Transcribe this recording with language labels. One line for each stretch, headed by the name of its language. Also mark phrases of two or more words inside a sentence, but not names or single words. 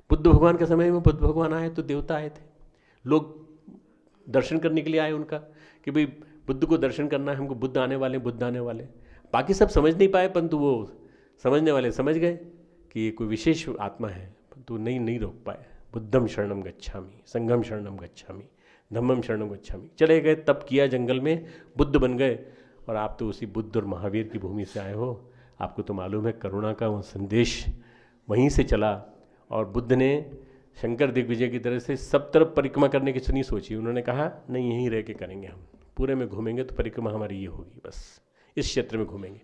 Hindi: बुद्ध भगवान के समय में बुद्ध भगवान आए तो देवता आए थे, लोग दर्शन करने के लिए आए उनका, कि भाई बुद्ध को दर्शन करना है हमको, बुद्ध आने वाले। बाकी सब समझ नहीं पाए, परंतु वो समझने वाले समझ गए कि ये कोई विशेष आत्मा है, परंतु नहीं रोक पाए।
Pali: बुद्धम शरणम गच्छामि, संघम शरणम गच्छामि, धम्मम शरणम गच्छामि,
Hindi: चले गए, तप किया जंगल में, बुद्ध बन गए। और आप तो उसी बुद्ध और महावीर की भूमि से आए हो, आपको तो मालूम है करुणा का वो संदेश वहीं से चला। और बुद्ध ने शंकर दिग्विजय की तरह से सब तरफ परिक्रमा करने की नहीं सोची, उन्होंने कहा नहीं यहीं रह के करेंगे, हम पूरे में घूमेंगे तो परिक्रमा हमारी ये होगी, बस इस क्षेत्र में घूमेंगे।